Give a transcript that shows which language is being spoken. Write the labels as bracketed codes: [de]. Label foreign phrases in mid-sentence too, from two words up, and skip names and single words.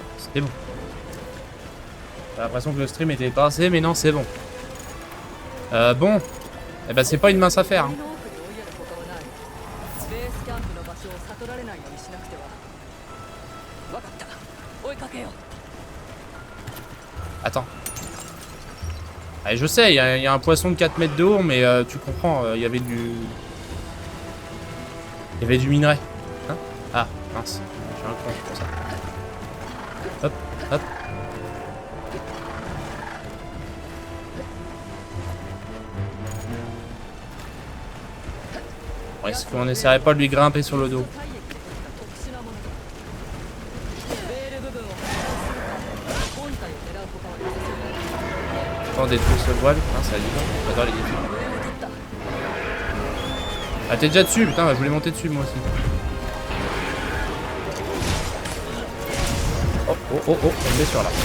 [fr] C'est bon. J'ai l'impression que le stream était passé, mais non, c'est bon. Bon. Eh ben, c'est pas une mince affaire. Hein. [ja] ベースキャンプの場所を悟られないようにしなくては。分かった。追いかけよう。 [fr] Attends. Allez, je sais, il y a un poisson de 4 mètres de haut, mais tu comprends, il y avait du... Il y avait du minerai. Hein? Ah, mince. Je suis un con pour ça. Hop, hop. Bon, est-ce qu'on essaierait pas de lui grimper sur le dos? [ja] 体液でできた特殊なものだ。ベール部分を破壊するか、本体を狙う他はなさそうだ。 [fr] Quand on détruit ce voile, hein, ça a du temps. J'adore les défis. [ja] 上を取った。 [fr] Ah, t'es déjà dessus, putain, bah, je voulais monter dessus moi aussi. Oh, oh, oh, oh, une blessure là.